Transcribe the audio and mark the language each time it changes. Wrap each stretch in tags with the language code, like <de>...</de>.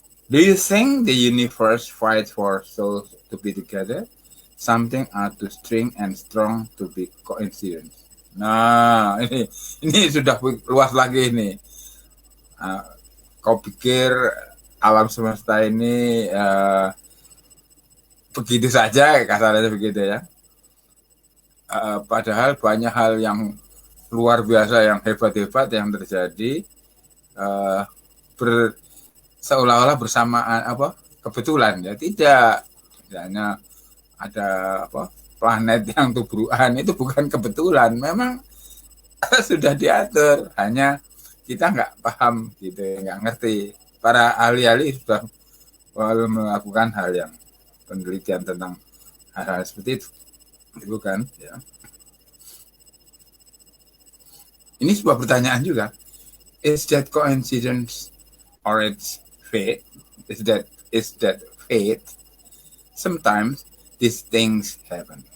<en>Do you think the universe fights for souls to be together? Something are too string and strong to be coincidence.</en> <id>Nah, ini sudah luas lagi ini. Kau pikir alam semesta ini begitu saja, kasarnya begitu ya. Padahal banyak hal yang luar biasa, yang hebat-hebat yang terjadi seolah-olah bersamaan kebetulan ya, tidak. Misalnya ada planet yang tubrukan, itu bukan kebetulan, memang sudah diatur, hanya kita nggak paham gitu, nggak ngerti. Para ahli-ahli sudah melakukan hal yang penelitian tentang hal-hal seperti itu kan ya. Ini sebuah pertanyaan juga.</id> <en>Is that coincidence or it's fate? Is that fate? Sometimes these things happen.</en>